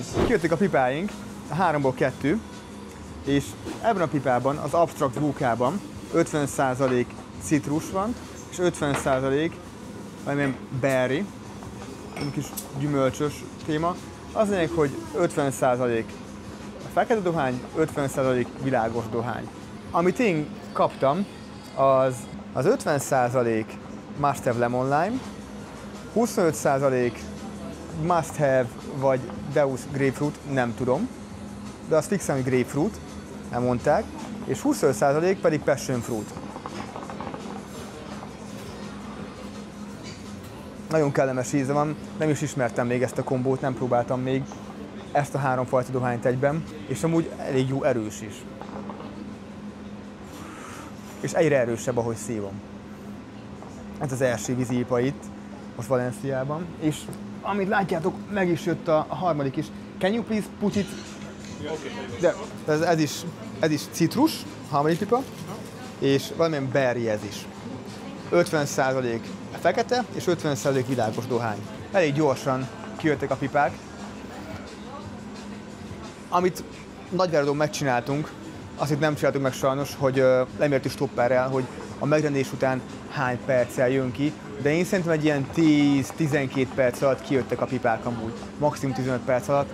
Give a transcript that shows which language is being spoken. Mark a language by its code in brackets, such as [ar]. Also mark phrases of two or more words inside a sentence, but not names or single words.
[hu] Kijöttek a pipáink, a 3-ból 2, és ebben a pipában, az Abstract búkában 50% citrus van, és 50% valamilyen berry, egy kis gyümölcsös téma. Az lényeg, hogy 50% a fekete dohány, 50% világos dohány. Amit én kaptam, az 50% must have lemon lime, 25% must have vagy Deus grapefruit, nem tudom, de az fixen, hogy grapefruit, nem mondták, és 25% pedig [en] passion fruit. [hu] Nagyon kellemes íze van, nem is ismertem még ezt a kombót, nem próbáltam még ezt a 3 fajta dohányt egyben, és amúgy elég jó erős is. És egyre erősebb, ahogy szívom. Ez az első víziipa itt, most Valenciában, és amit látjátok, meg is jött a harmadik is. [en] Can you please put it? [hu] De ez is citrus, harmadik pipa, és valamilyen berry ez is. 50% fekete és 50% világos dohány. Elég gyorsan kijöttek a pipák. Amit Nagyváradon megcsináltunk, azt itt nem csináltuk meg sajnos, hogy lemértük stopperrel, hogy a megrendelés után hány perccel jön ki, de én szerintem egy ilyen 10-12 perc alatt kijöttek a pipák amúgy, maximum 15 perc alatt.